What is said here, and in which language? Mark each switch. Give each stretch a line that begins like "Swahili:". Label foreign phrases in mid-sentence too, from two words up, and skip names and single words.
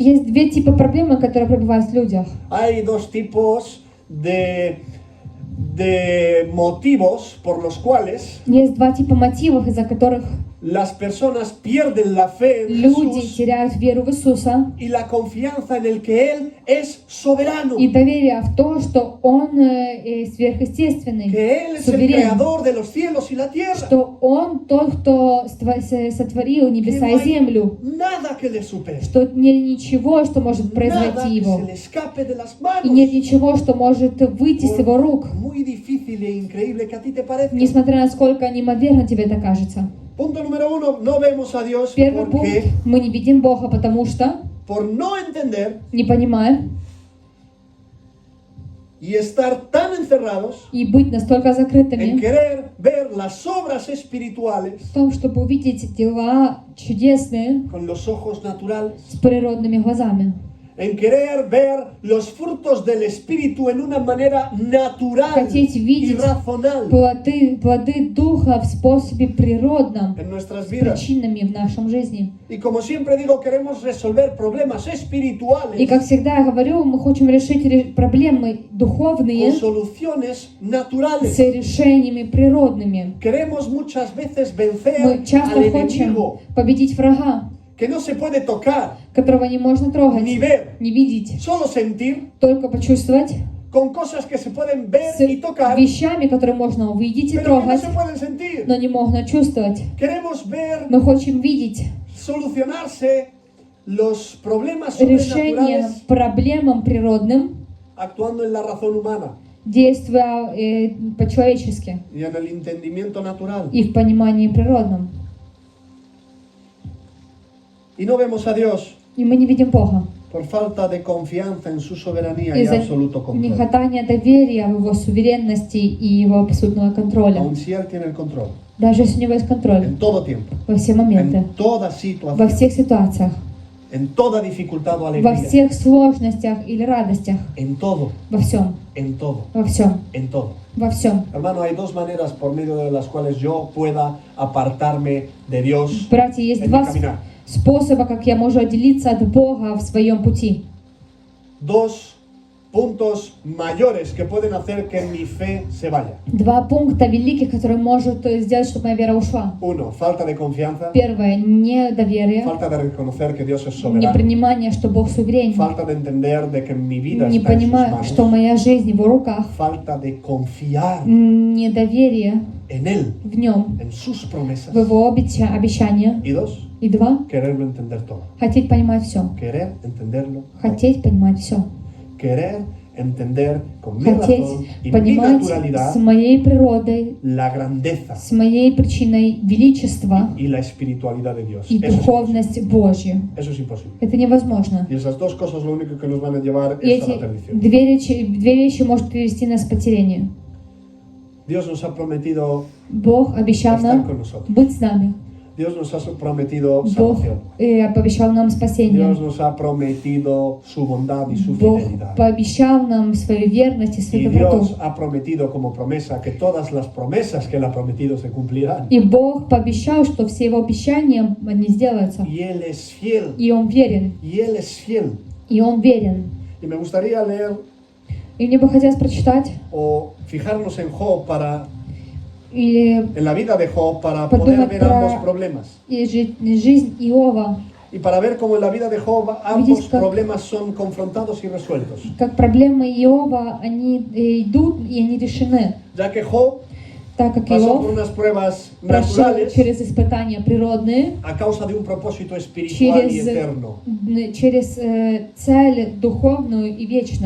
Russian: Есть две типа проблемы, которые пробивают в людях.
Spanish: Hay dos tipos de motivos por los cuales
Russian: Есть два типа мотивов, из-за которых
Spanish: las personas pierden la fe en
Russian: люди
Spanish: Jesús
Russian: теряют веру в Иисуса
Spanish: y la confianza en el que Él es soberano,
Russian: и доверие в то, что Он сверхъестественный,
Spanish: que Él es el
Russian: суверен,
Spanish: creador de los cielos y la tierra,
Russian: что Он тот, кто сотворил
Spanish: que
Russian: небеса
Spanish: no
Russian: и
Spanish: hay
Russian: землю,
Spanish: nada que le supere,
Russian: что нет ничего, что может
Spanish: nada
Russian: произойти
Spanish: que se
Russian: Его,
Spanish: le escape de las
Russian: и нет
Spanish: manos.
Russian: ничего, что может выйти с Его рук,
Spanish: Por muy difícil e increíble que a ti te parezca.
Russian: несмотря на сколько неимоверно тебе это кажется.
Spanish: Punto número uno, no vemos a Dios
Russian: Первый пункт,
Spanish: porque
Russian: мы не видим Бога, потому что,
Spanish: por no entender
Russian: не понимая,
Spanish: y estar tan encerrados
Russian: и быть настолько
Spanish: en
Russian: закрытыми
Spanish: querer ver las obras espirituales
Russian: в том, чтобы увидеть дела чудесные
Spanish: con los ojos naturales,
Russian: с природными глазами,
Spanish: en querer ver los frutos del Espíritu en una manera natural
Russian: хотеть
Spanish: y
Russian: видеть
Spanish: razonal
Russian: плоды Духа в способе природном,
Spanish: en nuestras
Russian: с
Spanish: vidas.
Russian: причинами в нашем жизни.
Spanish: Y como siempre digo, queremos resolver problemas
Russian: И
Spanish: espirituales
Russian: как всегда я говорю, мы хотим решить проблемы духовные
Spanish: con soluciones
Russian: с
Spanish: naturales.
Russian: решениями природными.
Spanish: Queremos muchas veces vencer
Russian: Мы часто
Spanish: al
Russian: хотим
Spanish: enemigo
Russian: победить врага,
Spanish: que no se puede tocar,
Russian: которого не можно трогать,
Spanish: ni ver,
Russian: не видеть,
Spanish: solo sentir,
Russian: только почувствовать,
Spanish: con cosas que se pueden ver
Russian: с
Spanish: y tocar,
Russian: вещами, которые можно увидеть и
Spanish: pero que no
Russian: трогать,
Spanish: se pueden sentir.
Russian: но не можно чувствовать.
Spanish: Queremos ver
Russian: Мы хотим видеть
Spanish: solucionarse los problemas
Russian: решение
Spanish: sobrenaturales
Russian: проблемам природным,
Spanish: actuando en la razón humana
Russian: действуя по-человечески
Spanish: y en el entendimiento natural.
Russian: и в понимании природном.
Spanish: Y no vemos a Dios
Russian: И мы не видим Бога
Spanish: por falta de confianza en su soberanía y
Russian: из-за
Spanish: absoluto control.
Russian: нехватания доверия в Его суверенности и Его абсолютного контроля.
Spanish: Aun si Él tiene el control,
Russian: Даже если у Него есть контроль
Spanish: en todo tiempo,
Russian: во все моменты,
Spanish: en toda
Russian: во
Spanish: situación,
Russian: всех ситуациях,
Spanish: en toda dificultad o
Russian: во
Spanish: alegría,
Russian: всех сложностях или радостях,
Spanish: en todo,
Russian: во всем,
Spanish: en todo,
Russian: во всем,
Spanish: en todo.
Russian: во всем.
Spanish: Hermano, hay dos maneras por medio de las cuales yo pueda apartarme de Dios
Russian: Братья, есть
Spanish: en mi
Russian: два
Spanish: caminar.
Russian: способа, как я могу отделиться от Бога в своем пути.
Spanish: Dos puntos mayores que pueden hacer que mi fe se vaya.
Russian: Два пункта великих, которые может сделать, чтобы моя вера ушла.
Spanish: Uno, falta de confianza,
Russian: Первое, недоверие,
Spanish: falta de reconocer que Dios es soberano,
Russian: непринимание, что Бог суверенен,
Spanish: falta de entender de que mi vida
Russian: не
Spanish: está en sus
Russian: понимая, что
Spanish: manos,
Russian: моя жизнь в Его руках,
Spanish: falta de confiar
Russian: недоверие
Spanish: en Él,
Russian: в Нем,
Spanish: en sus promesas.
Russian: в Его обещания.
Spanish: Y dos,
Russian: И два,
Spanish: quererlo entender todo.
Russian: хотеть понимать все.
Spanish: Querer entenderlo todo.
Russian: Хотеть понимать все.
Spanish: Querer entender con mi
Russian: Хотеть
Spanish: razón y mi
Russian: понимать
Spanish: naturalidad
Russian: с моей природой,
Spanish: la grandeza
Russian: с моей причиной величества
Spanish: y la espiritualidad de Dios.
Russian: и
Spanish: Eso es imposible.
Russian: духовность Божью.
Spanish: Eso es imposible.
Russian: Это невозможно.
Spanish: Y esas dos cosas lo único que nos van a llevar
Russian: И
Spanish: es a la
Russian: эти
Spanish: perdición.
Russian: две вещи может привести нас к потерянию.
Spanish: Dios nos ha prometido
Russian: Бог обещал
Spanish: estar con
Russian: нам
Spanish: nosotros.
Russian: быть с нами.
Spanish: Dios nos ha prometido
Russian: Бог
Spanish: salvación.
Russian: пообещал нам спасение.
Spanish: Dios nos ha prometido su bondad y su
Russian: Бог
Spanish: fidelidad.
Russian: пообещал нам свою верность и
Spanish: Y
Russian: свою
Spanish: Dios
Russian: доброту.
Spanish: ha prometido como promesa que todas las promesas que Él ha prometido se cumplirán.
Russian: И Бог пообещал, что все Его обещания они сделаются.
Spanish: Y Él es fiel.
Russian: И Он верен.
Spanish: Y Él es fiel.
Russian: И Он верен.
Spanish: Y me gustaría leer
Russian: И мне бы хотелось прочитать
Spanish: o fijarnos en Job
Russian: или
Spanish: en la vida de Job para
Russian: Подумать
Spanish: poder ver
Russian: про-
Spanish: ambos problemas.
Russian: жизнь Иова,
Spanish: Y para ver cómo en la vida de Job ambos
Russian: Видеть, как-
Spanish: problemas son confrontados y resueltos.
Russian: как проблемы Иова, они идут и они решены,
Spanish: Ya que Job
Russian: так как
Spanish: pasó por
Russian: Иов
Spanish: unas pruebas
Russian: прошел
Spanish: naturales
Russian: через испытания природные,
Spanish: a causa de un propósito espiritual y
Russian: через,
Spanish: eterno.
Russian: через цель духовную и вечную.